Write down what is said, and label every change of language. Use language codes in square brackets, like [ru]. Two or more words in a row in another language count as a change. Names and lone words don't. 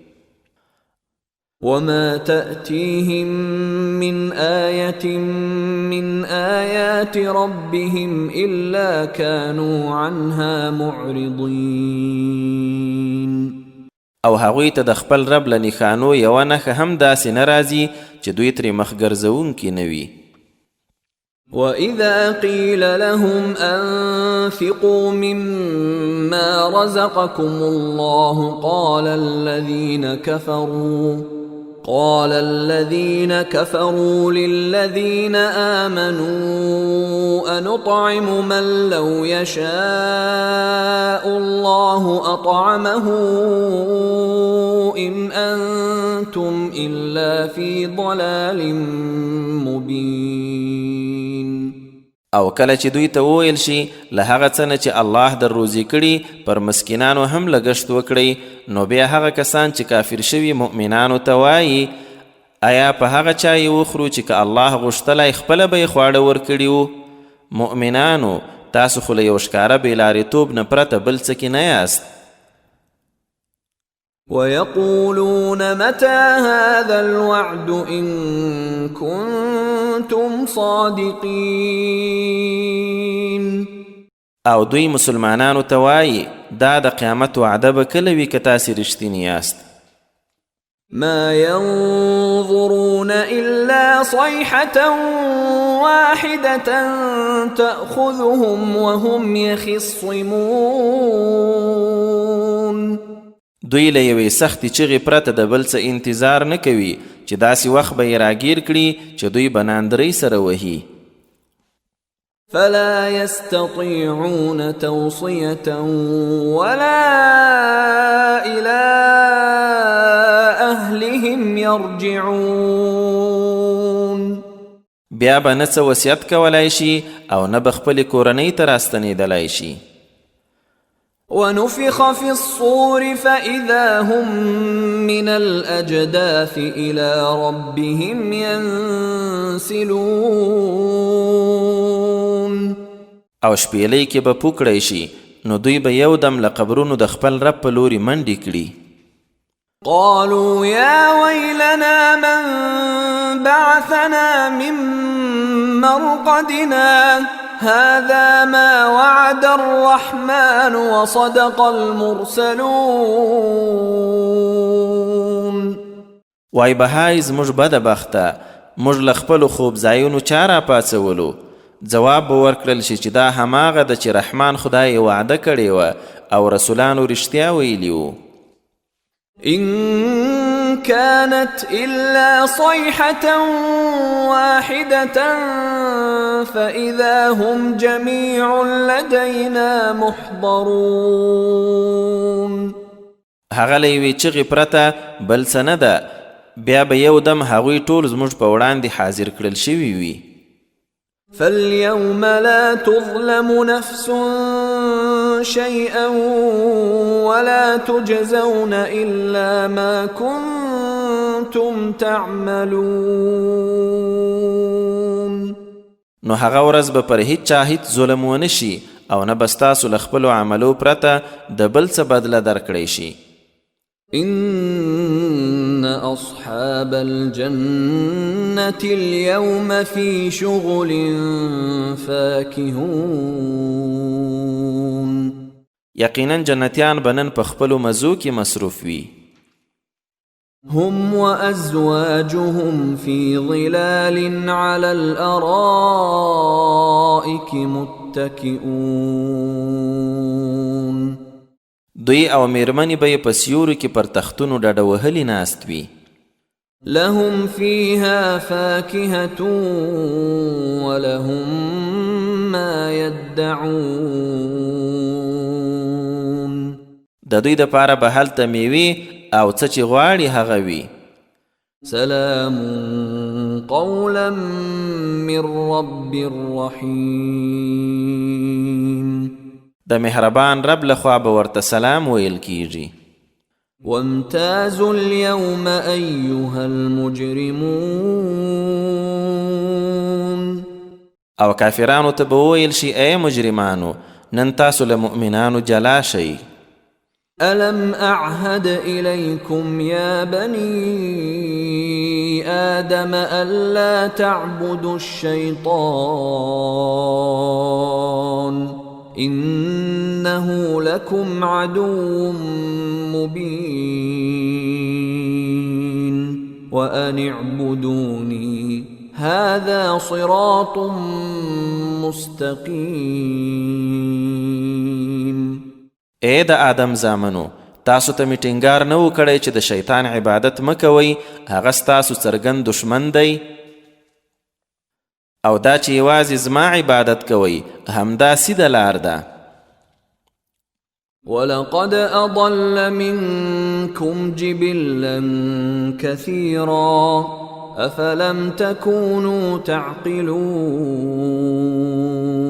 [ar] وما تأتيهم من آية من آيات ربهم إلا كانوا عنها معرضين. [ps] او هغوی ته د خپل رب له نښانو یوه نښه هم داسې نه راځي چې دوی ترې مخ ګرځوونکي نه وي. [ar] وإذا قيل لهم أنفقوا مما رزقكم الله قال الذين كفروا للذين آمنوا أنطعم من لو يشاء الله أطعمه إن أنتم إلا في ضلال مبين. [ps] او کله چې دوی ته وویل شي له هغه څه نه چې الله در روزي کړي پر مسکینانو هم لګښت وکړئ نو بیا هغه کسان چې کافر شوي مؤمنانو ته وایي آیا په هغه چا یې وخورو چې که الله غوښتلی خپله به یې خواړه ورکړي وو مؤمنانو تاسو خو له یو ښکاره بېلارېتوب نه پرته بل څه کې نه یاست [ar] ويقولون متى هذا الوعد إن كنتم صادقين [ps] او دوی مسلمانانو ته وایي دا د قیامت وعده به کله وي که تاسې رښتیني یاست [ar] ما ينظرون إلا صيحة واحدة تأخذهم وهم يخصمون [ps] دوی له یوې سختې چغې پرته د بل څه انتظار نه کوي چې داسې وخت به یې راګیر کړي چې دوی به ناندرۍ سره وهي [ar] فلا يستطيعون توصية ولا إلى أهلهم يرجعون [ps] بیا به نه څه وصیت کولی شي او نه به خپلې کورنۍ ته راستنېدلی شي [ar] ونفخ في الصور فإذا هم من الأجداث إلى ربهم ينسلون [ps] او شپېلۍ کې به پوکړی شي نو دوی به یو دم له قبرونو د خپل رب په لوري منډې کړي [ar] قالوا يا ويلنا من بعثنا من مرقدنا هذا ما وعد الرحمن وصدق المرسلون [ps] وای بهای زموږ بده بخته موږ له خپلو خوب ځایونو چا راپاڅولو ځواب به ورکړل شي چې دا هماغه ده چې رحمان خدای وعده کړې وه او رسولانو رښتیا ویلي وو [ar] إن كانت إلا صيحة واحدة فإذا هم جميع لدينا محضرون [ps] هغه له یوې چغې پرته بل څه نه ده بیا به یو دم هغوی ټول زموږ په وړاندې حاضر کړل شوي وي [ar] فاليوم لا تظلم نفس شيئا ولا تجزون إلا ما كنتم تعملون [ps] نو هغه ورځ به پر هیڅ چا هیڅ ظلم ونه شي او نه به ستاسو له خپلو عملو پرته د بل څه بدله درکړی شي [ar] إن أصحاب الجنة اليوم في شغل فاكهون [ps] یقینا جنتیان به نن په خپلو مزو کې مصروف وي [ar] هم وأزواجهم في ظلال على الأرائك متكئون [ps] دوی او میرمنې به یې په سیورو کې پر تختونو ډډه وهلي ناست وي [ar] لهم فيها فاكهة ولهم ما يدعون [ps] د دوی دپاره به هلته میوې او څه چې غواړي هغه وي [ar] سلام قولا من رب رحيم [ps] د مهربان رب لخوا به ورته سلام ویل کیږي [ar] وامتازوا اليوم أيها المجرمون [ps] او کافرانو ته به وویل شي ای مجرمانو نن تاسو له مؤمنانو جلا شئ [ar] ألم أعهد إليكم يا بني آدم ألا تعبدوا الشيطان إنه لكم عدو مبين وأن اعبدوني هذا صراط مستقيم [ps] اے د آدم زامنو تاسو ته می ټینګار نه و کړی چې د شیطان عبادت مه کوئ هغه ستاسو څرګند دشمن دی او دا چې یوازې زما عبادت کوئ همدا سیده لار ده [ar] ولقد أضل منكم جبلا كثيرا أفلم تكونوا تعقلون